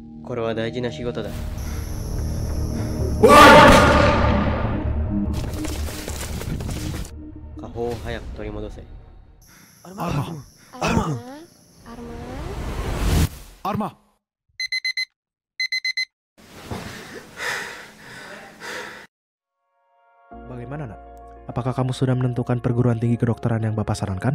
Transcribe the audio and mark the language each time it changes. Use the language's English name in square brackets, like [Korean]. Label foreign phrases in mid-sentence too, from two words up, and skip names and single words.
[Japanese] これは大事な仕事だ。下方を早く取り戻せ。 [Indonesian] Arma. Bagaimana, Nak? Apakah kamu sudah menentukan perguruan tinggi kedokteran yang Bapak sarankan?